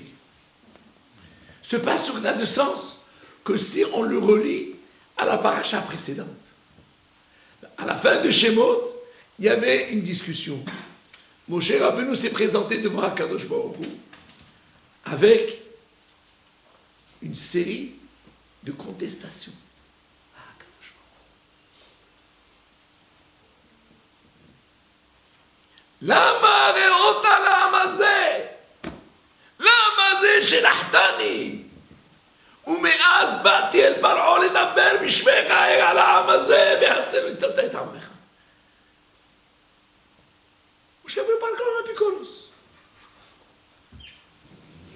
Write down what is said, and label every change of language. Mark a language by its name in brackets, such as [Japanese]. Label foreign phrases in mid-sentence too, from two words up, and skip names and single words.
[French] Ce passage n'a de sens que si on le relie à la paracha précédente. À la fin de Shemot, il y avait une discussion. Moshe Rabbeinu s'est présenté devant [Hebrew] הקדוש ברוך הוא [French] avec une série de contestations. [Hebrew] למה ראות לעם הזה? למה זה שלחתני? ומאז באתי אל פרעה לדבר בשמך על העם הזה והצל הצלת את עמך. [French] משה רבנו parle comme un picolos.